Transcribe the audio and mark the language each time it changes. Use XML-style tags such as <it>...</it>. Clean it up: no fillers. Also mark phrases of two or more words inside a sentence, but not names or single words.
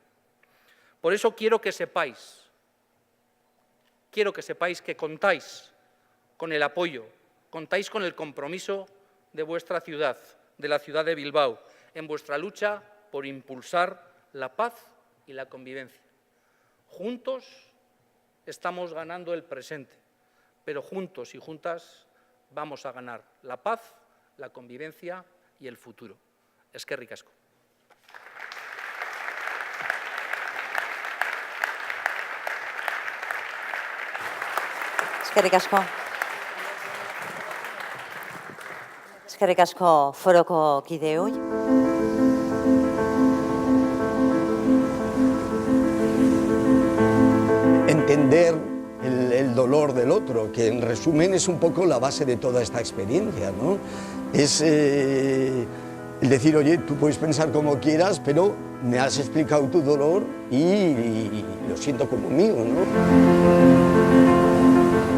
<es>Por eso quiero que sepáis que contáis con el apoyo, contáis con el compromiso de vuestra ciudad, de la ciudad de Bilbao, en vuestra lucha por impulsar la paz y la convivencia. Juntos estamos ganando el presente, pero juntos y juntas vamos a ganar la paz, la convivencia y el futuro.</es> <eu>Eskerrik asko. Eskerrik asko. Eskerrik asko foroko kideoi.</eu> <es>Entender el dolor del otro, que en resumen es un poco la base de toda esta experiencia, ¿no? Es el decir, oye, tú puedes pensar como quieras, pero me has explicado tu dolor y lo siento como mío, ¿no?</es>